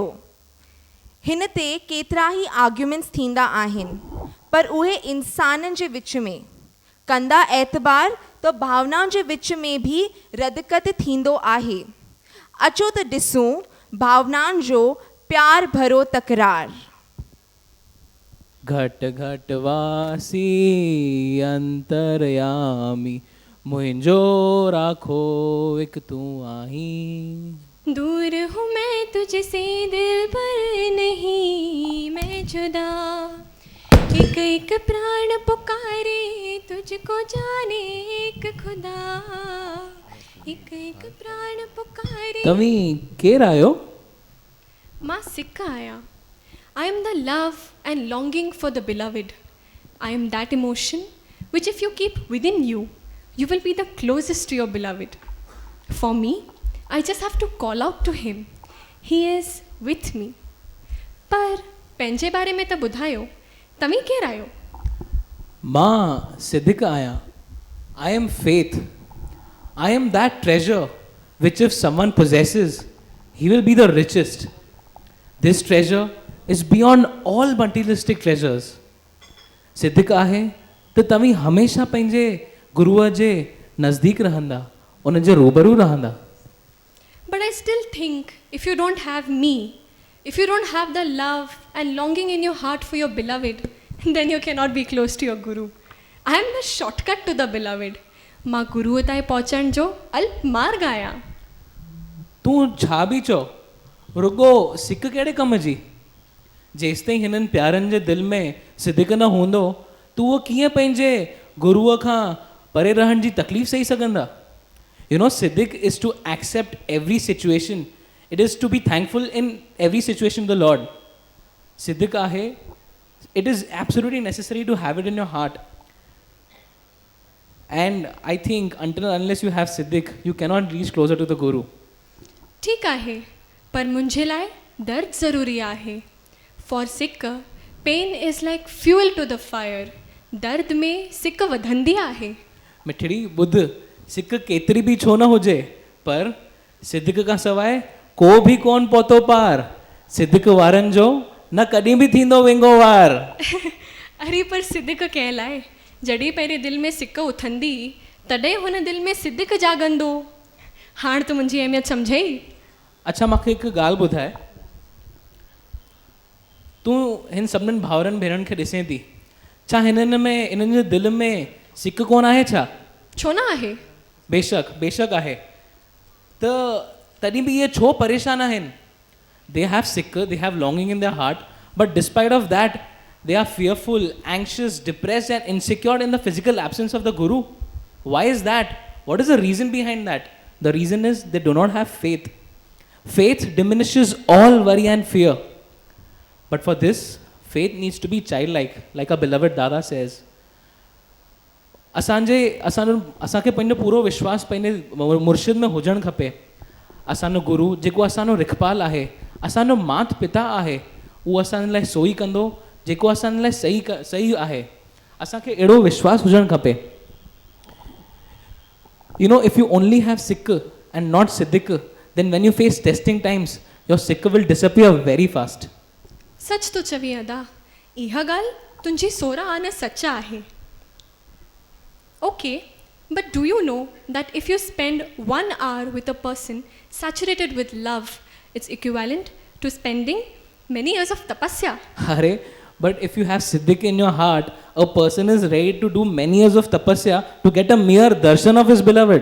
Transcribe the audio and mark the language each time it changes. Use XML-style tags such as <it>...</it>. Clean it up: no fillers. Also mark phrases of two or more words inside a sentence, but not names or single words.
<sd>हिन ते केतिरा ई आर्ग्यूमेंट्स थींदा आहिनि, पर उहे इंसाननि जे विच में कंदा एतबार तो भावनाउनि जे विच में भी रदकत थींदो आहे। अचो त ॾिसूं भावनाउनि जो प्यार भरो तकरार।</sd> <hi>घट घट वासी अंतरयामी मुझो राखो एक तू आही। दूर हूँ मैं तुझसे दिल पर नहीं मैं जुदा, एक एक प्राण पुकारे तुझको जाने एक खुदा, एक एक प्राण पुकारे।</hi> <sd>तवी केर आयो? मां सिख आया।</sd> <en>I am the love and longing for the beloved. I am that emotion which if you keep within you, you will be the closest to your beloved. For me, I just have to call out to him. He is with me.</en> <sd>पर पंहिंजे बारे में त ॿुधायो, तव्हीं केर आहियो? मां सिद्धिक आया।</sd> <en>I am faith. I am that treasure which if someone possesses, he will be the richest. This treasure is beyond all materialistic treasures.</en> <sd>सिद्धिक आहे त तव्हीं हमेशा पंहिंजे गुरुअ जे नज़दीक रहंदा, उन जे रूबरू रहंदा।</sd> <en>But I still think if you don't have me, if you don't have the love and longing in your heart for your beloved, then you cannot be close to your guru. I am the shortcut to the beloved.</en> <sd>मां गुरुअ ताईं पहुचण जो अल्प मार्ग आहियां। तूं छा बि चओ, रुगो सिक कहिड़े कम जी? जेसि ताईं हिननि प्यारनि जे दिलि में सिदिक न हूंदो, तूं उहो कीअं पंहिंजे गुरुअ खां परे रहण जी तकलीफ़ सही सघंदा?</sd> <en>You know, Siddiq is to accept every situation. It is to be thankful in every situation of the Lord. Siddiq ahe, it is absolutely necessary to have it in your heart. And I think until unless you have Siddiq, you cannot reach closer to the Guru.</en> <sd>ठीक आहे, पर मुंहिंजे लाइ दर्द ज़रूरी आहे।</sd> <en>For सिक, pain is like fuel to the fire.</en> <sd>दर्द में सिक वधंदी आहे। मिठड़ी ॿुध, सिक केतिरी बि छो न हुजे, पर सिद्धिक खां सवाइ को बि कोन पहुतो पार। सिद्धिक वारनि जो न कॾहिं बि थींदो विंगो वार। अरे पर सिद्धिक कंहिं लाइ? जॾहिं पहिरीं दिलि में सिक उथंदी, तॾहिं हुन दिलि में सिद्धिक जाॻंदो। हाणे त मुंहिंजी अहमियत सम्झई? अच्छा, मूंखे हिकु ॻाल्हि ॿुधाए, तूं हिन सभिनीनि भाउरनि भेनरुनि खे ॾिसें थी, छा हिननि में इन्हनि जे दिलि में सिक कोन आहे छा? छो न आहे? बेशक बेशक आहे, त तॾहिं बि इहे छो परेशान आहिनि?</sd> <en>They have sick, they have longing in their heart, but despite of that, they are fearful, anxious, depressed and insecure in the physical absence of the Guru. Why is that? What is the reason behind that? The reason is they do not have faith. Faith diminishes all worry and fear. But for this, faith needs to be childlike, like our beloved Dada says.</en> <sd>असांखे पंहिंजो पूरो विश्वास पंहिंजे मुर्शिद में हुजणु खपे। असांजो गुरु जेको असांजो रिखपाल आहे, असांजो मात पिता आहे, उहो असांजे लाइ सोई कंदो जेको असां लाइ सही आहे, असांखे अहिड़ो विश्वास हुजणु खपे.</sd> <en>You know, if you only have sikh and not siddiq, then when you face testing times, your sikh will disappear very fast.</en> <sd>सच तो चवी अदा, इहा ॻाल्हि तुंहिंजी सोरा आना सच्चा आहे.</sd> <en>Okay, but do you know that if you spend 1 hour with a person saturated with love, it's equivalent to spending many years of tapasya? Hare, but if you have siddiq in your heart, a person is ready to do many years of tapasya to get a mere darshan of his beloved.</en>